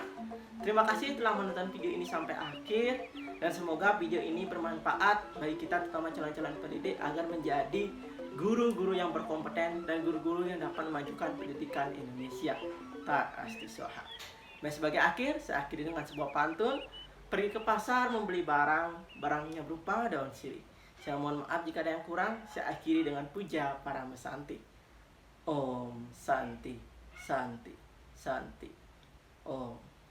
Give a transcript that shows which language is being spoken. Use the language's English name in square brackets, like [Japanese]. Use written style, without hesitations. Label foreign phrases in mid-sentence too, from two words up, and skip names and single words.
[Indonesian] Terima kasih telah menonton video ini sampai akhir, dan semoga video ini bermanfaat bagi kita, terutama calon-calon pendidik, agar menjadi guru-guru yang berkompeten dan guru-guru yang dapat memajukan pendidikan Indonesia. [Sanskrit] Ta'astu soha. [Indonesian] Dan sebagai akhir, saya akhiri dengan sebuah pantun. Pergi ke pasar membeli barang, barangnya berupa daun sirih. Saya mohon maaf jika ada yang kurang. Saya akhiri dengan puja para mesanti. [Sanskrit] Om Santi, Santi, Santi. [Indonesian] Om